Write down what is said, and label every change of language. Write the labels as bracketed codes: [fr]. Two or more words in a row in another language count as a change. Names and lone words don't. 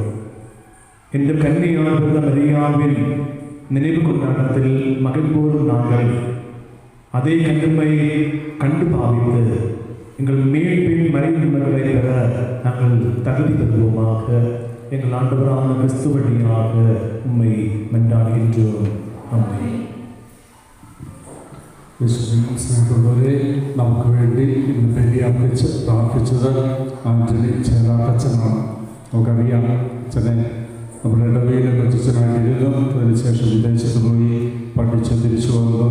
[ta] இந்த கன்னியான மரியாவின் நினைவு கொண்டாட்டத்தில் மகிழ்வோரும் நாங்கள் அதே கண்ணுமை கண்டு பாவித்து எங்கள் மீட்பின் மறைமுகங்களை பெற நாங்கள் தகுதி பெறுவோமாக. எங்கள் ஆண்டவரான கிறிஸ்து வழியாக உம்மை மன்றாடுகின்றோம். ஆமென். [ml] സ്നേഹമുള്ളവരെ, നമുക്ക് വേണ്ടി ഇന്ന് ബലി അർപ്പിച്ച് പ്രാർത്ഥിച്ചത് ആന്റണി ചേലാട്ടച്ചനാണ്. നമുക്കറിയാം, അച്ഛനെ നമ്മുടെ ഇടവയിൽ കൊച്ചനായിട്ടിരുന്നു. അതിനുശേഷം വിദേശത്ത് പോയി പഠിച്ച് തിരിച്ചു വന്നു.